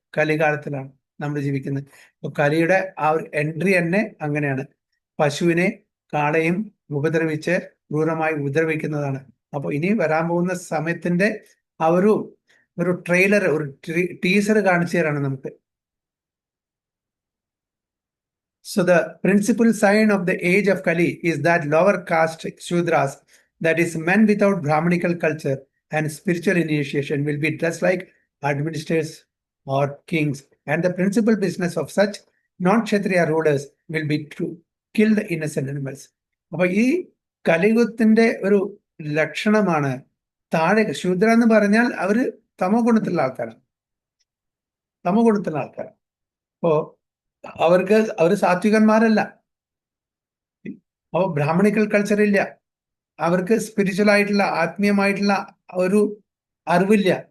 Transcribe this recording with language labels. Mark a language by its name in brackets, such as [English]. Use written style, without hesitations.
[Malayalam] കലികാലത്തിലാണ് നമ്മൾ ജീവിക്കുന്നത്. അപ്പൊ കലിയുടെ ആ ഒരു എൻട്രി തന്നെ അങ്ങനെയാണ്. പശുവിനെ കാളയും ഉപദ്രവിച്ച് ക്രൂരമായി ഉപദ്രവിക്കുന്നതാണ്. അപ്പൊ ഇനി വരാൻ പോകുന്ന സമയത്തിന്റെ ആ ഒരു ട്രെയിലർ, ഒരു ടീസർ കാണിച്ചു തരാണ് നമുക്ക്. [English] So the principal sign of the age of Kali is that lower caste Shudras that is, men without Brahmanical culture and spiritual initiation will be dressed like administrators or kings, and the principal business of such non-Kshatriya rulers will be to kill the innocent animals. [Malayalam] അപ്പൊ ഈ കലിയുഗത്തിന്റെ ഒരു ലക്ഷണമാണ് താഴെ ശൂദ്ര എന്ന് പറഞ്ഞാൽ അവര് തമോ ഗുണത്തിലുള്ള ആൾക്കാരാണ്. അപ്പോ അവര് സാത്വികന്മാരല്ല. അപ്പൊ ബ്രാഹ്മണിക്കൽ കൾച്ചർ ഇല്ല, അവർക്ക് സ്പിരിച്വൽ ആയിട്ടുള്ള ആത്മീയമായിട്ടുള്ള ഒരു അറിവില്ല.